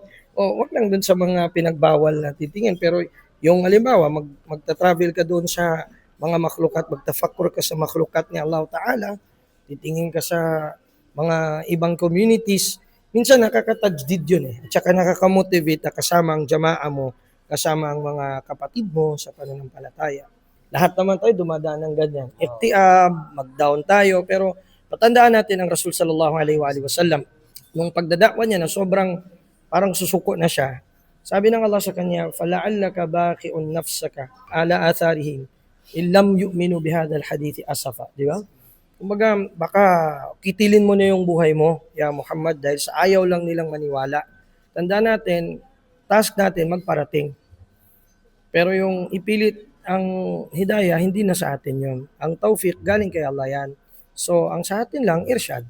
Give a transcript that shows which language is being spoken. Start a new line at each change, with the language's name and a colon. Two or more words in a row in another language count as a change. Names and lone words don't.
Filipino: O, wag lang dun sa mga pinagbawal na titingin, pero yung halimbawa, magta-travel ka doon sa mga makhlukat, magtafakkur ka sa makhlukat ni Allah Ta'ala, titingin ka sa mga ibang communities, minsan nakakatajdid yun At saka nakakamotivate na kasama ang jamaa mo, kasama ang mga kapatid mo sa pananampalataya. Lahat naman tayo dumadaan ng ganyan. Iktiab, mag-down tayo, pero patandaan natin ang Rasul
Arabic: صلى الله عليه وسلم,
Filipino: nung pagdadakwa niya na sobrang parang susuko na siya, sabi ng Allah sa kanya,
Arabic: فَلَعَلَّكَ بَاخِعٌ نَفْسَكَ عَلَى آثَارِهِمْ إِنْ لَمْ يُؤْمِنُوا بِهَذَا الْحَدِيثِ أَسَفًا.
Filipino: Di ba? Kumbaga, baka kitilin mo na yung buhay mo, ya Muhammad, dahil sa ayaw lang nilang maniwala. Tandaan natin, task natin magparating. Pero yung ipilit ang hidayah, hindi na sa atin yon. Ang tawfiq, galing kay Allah yan. So, ang sa atin lang, irsyad.